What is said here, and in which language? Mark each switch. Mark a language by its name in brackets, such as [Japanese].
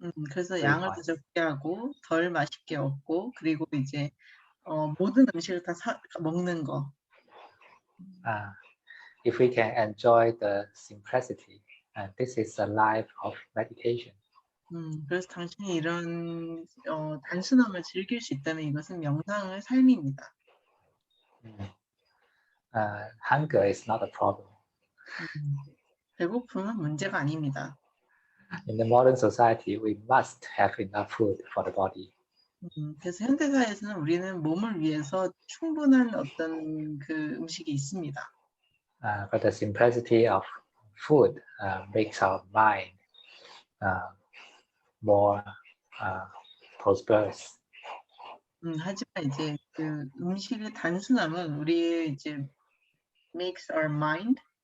[Korean] 그래서 양을 더 적게 하고 덜 맛있게 먹고 그리고 이제 모든 음식을 다 먹는 거. [English] If we can enjoy the simplicity, this is a life of meditation. [Korean] 그래서 당신이 이런 단순함을 즐길 수 있다면 이것은 명상의 삶입니다. [English] Hunger is not a problem. [Korean] 배고픔은 문제가 아닙니다. [English] In the modern society, we must have enough food for the body. [Korean] 그래서 현대 사회에서는 우리는 몸을 위해서 충분한 어떤 그 음식이 있습니다. [English] But the simplicity of food makes our mind more prosperous. [Korean] 하지만 이제 그 음식의 단순함은 우리의 이제 [English] makes our mind